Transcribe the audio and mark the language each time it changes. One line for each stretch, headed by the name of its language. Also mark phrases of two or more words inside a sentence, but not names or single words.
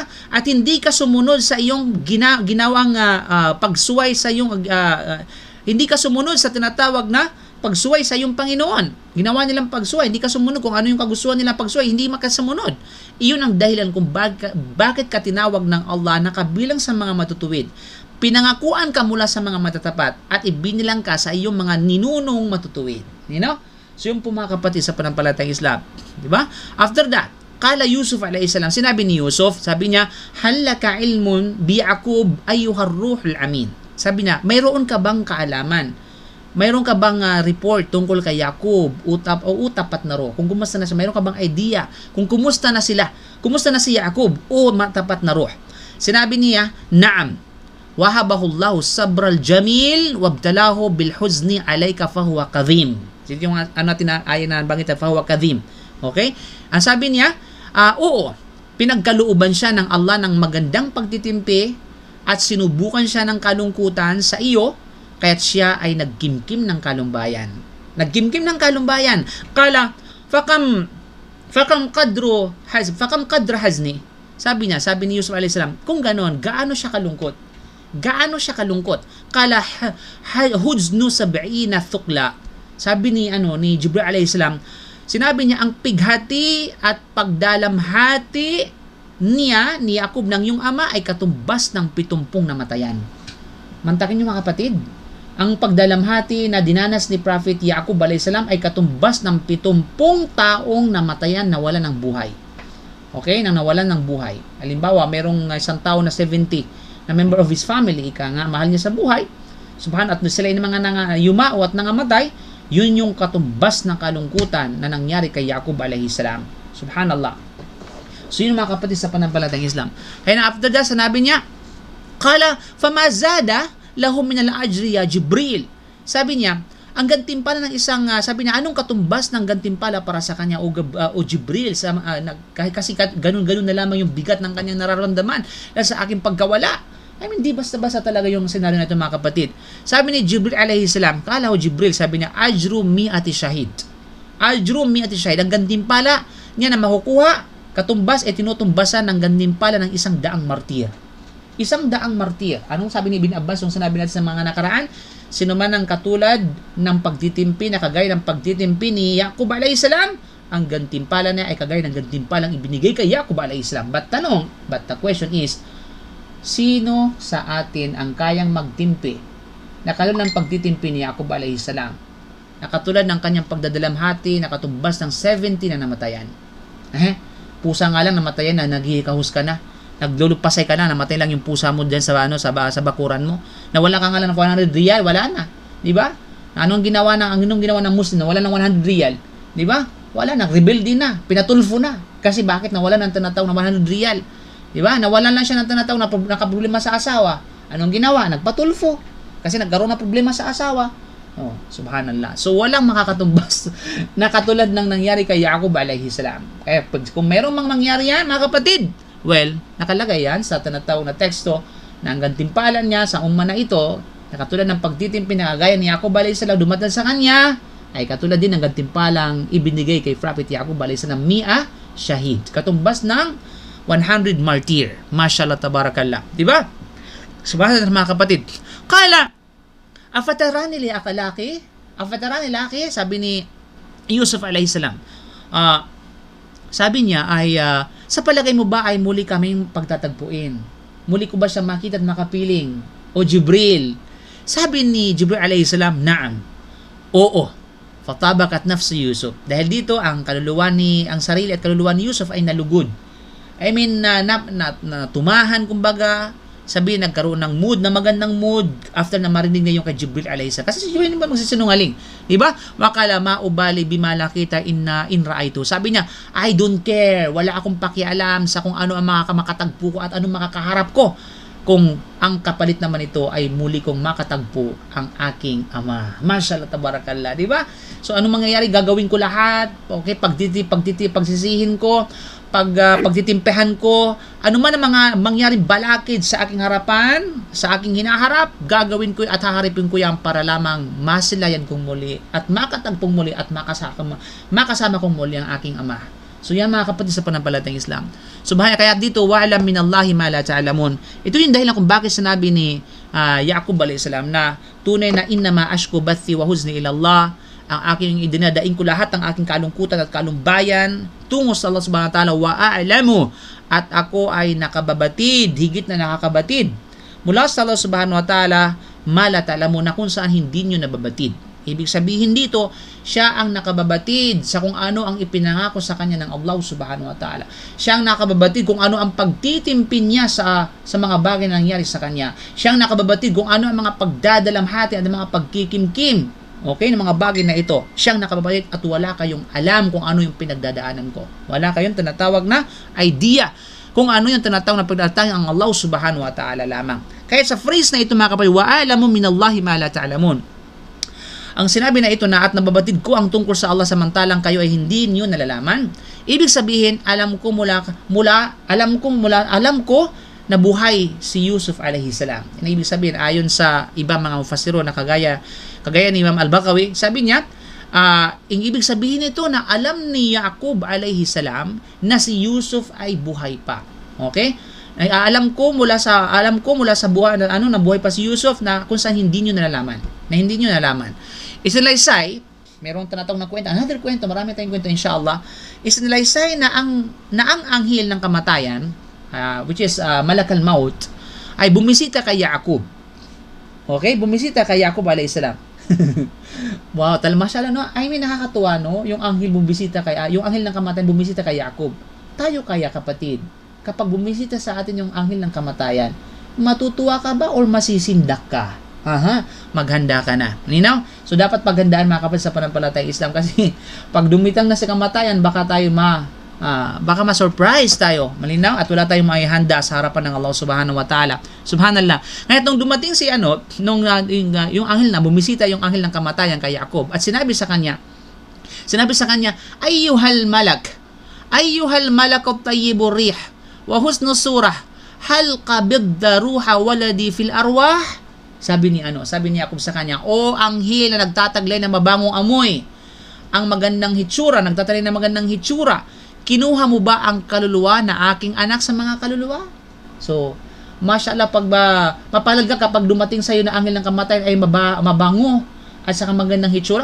Filipino: At hindi ka sumunod sa iyong ginawang pagsuway sa iyong hindi ka sumunod sa tinatawag na pagsuway sa iyong Panginoon. Ginawa nilang pagsuway, hindi ka sumunod kung ano yung kagustuhan nilang pagsuway, hindi makasamunod. Iyon ang dahilan kung bakit ka tinawag ng Allah na kabilang sa mga matutuwid. Pinangakuan ka mula sa mga matatapat at ibinilang ka sa iyong mga ninunong matutuwid.
English: You know?
Filipino: So yung po mga kapatid sa panampalatayang Islam. Di ba?
English: After that,
Arabic: قال يوسف عليه السلام,
Filipino: sinabi ni Yusuf, sabi niya,
Arabic: هل لك علم بيعقوب أيها الروح الأمين.
Filipino: Sabi niya, mayroon ka bang kaalaman? Mayroon ka bang report tungkol kay Yaqub, utapat na roh? Kung kumusta na siya, mayroon ka bang idea kung kumusta na sila? Kumusta na si Yaqub o matapat na roh? Sinabi niya,
Arabic: نعم وهبه الله الصبر الجميل وابتلاه بالحزن عليك فهو كظيم.
Filipino: Ito yung ayan na bangita,
Arabic: فهو كظيم.
Filipino: Okay? Ang sabi niya, oo, pinagkalooban siya ng Allah ng magandang pagtitimpi at sinubukan siya ng kalungkutan sa iyo, kaya't siya ay nagkimkim ng kalumbayan. Nagkimkim ng kalumbayan.
Arabic: قال فكم قدر حزني.
Filipino: Sabi ni Yusuf
Arabic: عليه السلام,
Filipino: kung ganon, gaano siya kalungkot?
Arabic: قال حزن سبعين ثكلى.
Filipino: Sabi ni Jibril
Arabic: عليه السلام,
Filipino: sinabi niya, ang pighati at pagdalamhati niya, ni Yaqub ng iyong ama, ay katumbas ng 70 namatayan. Mantakin niyo mga kapatid, ang pagdalamhati na dinanas ni Prophet Yaqub
Arabic: عليه السلام
Filipino: ay katumbas ng 70 taong namatayan, nawalan ng buhay. Okay? Nang nawalan ng buhay. Halimbawa, merong isang tao na 70 na
English: member of his family,
Filipino: mahal niya sa buhay. Subhanallah, at sila yung mga yumao at nangamatay, yun yung katumbas ng kalungkutan na nangyari kay Yaqub
Arabic: عليه السلام.
Filipino: Subhanallah. So yun mga kapatid sa panampalatayang Islam. Kaya na
English: after that,
Filipino: sanabi niya,
Arabic: قال فماذا لهم من الأجر يا جبريل.
Filipino: Sabi niya, ang gantimpala ng isang, sabi niya, anong katumbas ng gantimpala para sa kanya o Jibril? Kasi ganun-ganun na lamang yung bigat ng kanyang nararamdaman sa aking pagkawala.
English: I mean,
Filipino: di basta-basta talaga yung senaryo na ito mga kapatid. Sabi ni Jibril
Arabic: عليه السلام,
Filipino: kala ho Jibril, sabi niya,
Arabic: أجر مائة شهيد. أجر مائة شهيد.
Filipino: Ang gantimpala niya na makukuha, katumbas, tinutumbasan ng gantimpala ng 100 martir. 100 martir. Anong sabi ni Ibn Abbas yung sinabi natin sa mga nakaraan? Sino man ang katulad ng pagtitimpi na kagaya ng pagtitimpi ni Yaqub
Arabic: عليه السلام,
Filipino: ang gantimpala niya ay kagaya ng gantimpalang ibinigay kay Yaqub
Arabic: عليه السلام.
English: But the question is,
Filipino: sino sa atin ang kayang magtimpi na katulad ng pagtitimpi ni Yaqub
Arabic: عليه السلام?
Filipino: na katulad ng kanyang pagdadalamhati na katumbas ng 70 na namatayan. Pusa nga lang namatayan na, naghihikahus ka na, naglulupasay ka na, namatay lang yung pusa mo dyan sa bakuran mo, nawala ka nga lang ng 100 riyal, wala na, di ba? Anong ginawa ng Muslim, nawala ng 100 riyal, di ba? Wala na, rebelde na, pinatulfo na, kasi bakit nawala ng tinatawag na 100 riyal, di ba? Nawalan lang siya ng tinatawag na nakaproblema sa asawa, anong ginawa? Nagpatulfo, kasi nagkaroon ng problema sa asawa. Oh, subhanallah. So, walang makakatumbas na katulad ng nangyari kay Yaqub
Arabic: عليه السلام.
Filipino: Kaya, kung merong mangyari yan, mga kapatid, well, nakalagay yan sa tinatawag na teksto na ang gantimpalan niya sa umma na ito, na katulad ng pagtitimpi na kagaya ni Yaqub
Arabic: عليه السلام
Filipino: dumating sa kanya, ay katulad din ng gantimpalang ibinigay kay Prophet Yaqub
Arabic: عليه السلام, مائة شهيد.
Filipino: Katumbas ng 100 martyr.
Arabic: ما شاء الله تبارك الله.
Filipino: Diba? Subhanallah, mga kapatid.
Arabic: قال أفتراني لاقي,
Filipino: sabi ni
Arabic: Yusuf عليه السلام.
Filipino: Sabi niya ay, sa palagay mo ba ay muli kaming pagtatagpuin? Muli ko ba siya makita at makapiling? O Jibril? Sabi ni Jibril
Arabic: عليه السلام,
Filipino: naam.
Arabic: Oo. فطابت نفس يوسف.
Filipino: Dahil dito, ang sarili at kaluluwa ni Yusuf ay nalugod.
English: I mean,
Filipino: tumahan, kumbaga, sabi nagkaroon ng mood, na magandang mood after na marinig niya yung kay Jibril
Arabic: عليه السلام.
Filipino: Kasi si Jibril ba magsisinungaling? Diba?
Arabic: وقال ما أبالي بما لقيت إن رأيت.
Filipino: Sabi niya,
English: I don't care.
Filipino: Wala akong pakialam sa kung ano ang makatagpo ko at anong makakaharap ko. Kung ang kapalit naman ito ay muli kong makatagpo ang aking ama.
Arabic: ما شاء الله تبارك الله.
Filipino: Diba? So, anong mangyayari? Gagawin ko lahat. Okay? Pagsisihin ko. Pagtitimpehan ko, ano man ang mga mangyaring balakid sa aking harapan, sa aking hinaharap, gagawin ko at haharipin ko yan para lamang masilayan kong muli at makatagpong muli at makasama kong muli ang aking ama. So yan, mga kapatid sa panampalatayang Islam. Kaya dito,
Arabic: وأعلم من الله ما لا تعلمون.
Filipino: Ito yung dahilan kung bakit sinabi ni Yaqub
Arabic: عليه السلام
Filipino: na tunay na
Arabic: إنما أشكو بثي وحزني إلى الله,
Filipino: ang aking idinadaing ko lahat ng aking kalungkutan at kalumbayan tungo sa Allah
Arabic: سبحانه وتعالى, وأعلم,
Filipino: at ako ay nakababatid, higit na nakakabatid mula sa Allah
Arabic: سبحانه وتعالى, ما لا تعلم,
Filipino: na kung saan hindi nyo nababatid. Ibig sabihin dito, siya ang nakababatid sa kung ano ang ipinangako sa kanya ng Allah
Arabic: سبحانه وتعالى.
Filipino: Siya ang nakababatid kung ano ang pagtitimpin niya sa mga bagay na nangyari sa kanya. Siya ang nakababatid kung ano ang mga pagdadalamhati at mga pagkikimkim, okay, ng mga bagay na ito. Siyang nakababatid at wala kayong alam kung ano yung pinagdadaanan ko. Wala kayong tinatawag na idea kung ano yung tinatawag na pagdadaanan ang Allah
Arabic: سبحانه وتعالى
Filipino: lamang. Kaya sa phrase na ito, mga kapatid,
Arabic: وأعلم من الله ما لا تعلمون.
Filipino: Ang sinabi na ito na at nababatid ko ang tungkol sa Allah samantalang kayo ay hindi niyo nalalaman. Ibig sabihin, alam ko na buhay si Yusuf
Arabic: عليه السلام.
Filipino: Ibig sabihin, ayon sa ibang mga mufassirun na kagaya ni Imam Al-Baqawi, sabi niya, ibig sabihin nito na alam ni Yaqub
Arabic: عليه السلام
Filipino: na si Yusuf ay buhay pa. Okay? Alam ko mula sa buhay na buhay pa si Yusuf na kung saan hindi niyo nalalaman. Isinilaysay, merong tinatawag na kwento, another kwento, marami tayong kwento inshallah. Isinilaysay na ang anghel ng kamatayan,
English: which is
Arabic: ملك الموت,
Filipino: ay bumisita kay Yaqub. Okay? Bumisita kay Yaqub
Arabic: عليه السلام.
Filipino: Wow, masyala, no?
English: I mean,
Filipino: nakakatuwa, no? Yung anghel ng kamatayan bumisita kay Yaqub. Tayo kaya, kapatid, kapag bumisita sa atin yung anghel ng kamatayan, matutuwa ka ba or masisindak ka? Maghanda ka na. Ninaw? So, dapat paghandaan, mga kapatid, sa panampalatayang Islam kasi pag dumitang na sa kamatayan, baka tayo baka ma-surprise tayo. Malinaw? At wala tayong maihanda sa harapan ng Allah
Arabic: سبحانه وتعالى.
Filipino: Subhanallah. Ngayon, nung dumating yung anghel na, bumisita yung anghel ng kamatayan kay Yaqub at sinabi sa kanya,
Arabic: أيها الملك الطيب الريح والحسن الصورة هل قبضت روح ولدي في الأرواح.
Filipino: Sabi ni Yaqub sa kanya, o anghel na nagtataglay ng mabangong amoy, ang magandang hitsura, kinuha mo ba ang kaluluwa na aking anak sa mga kaluluwa? So, mashallah, mapalad ka kapag dumating sa iyo na anghel ng kamatayan ay mabango at saka magandang hitsura.